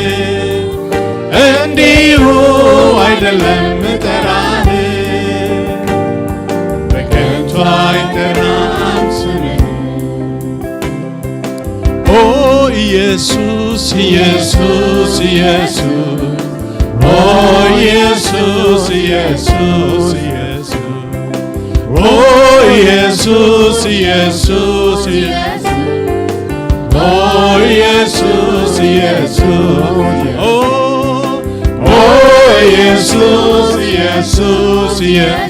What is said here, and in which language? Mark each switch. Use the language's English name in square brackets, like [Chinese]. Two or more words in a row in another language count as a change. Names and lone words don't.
[Amharic] እንዲሁ አይደለም ምጠራህ በከንቱ አይጠራም ስምህ ኦ ኢየሱስ ኢየሱስ ኢየሱስ ኦ ኢየሱስ ኢየሱስ [English] Oh Jesus, Jesus, Jesus. Oh Jesus, Jesus. Oh Jesus, Jesus, Jesus.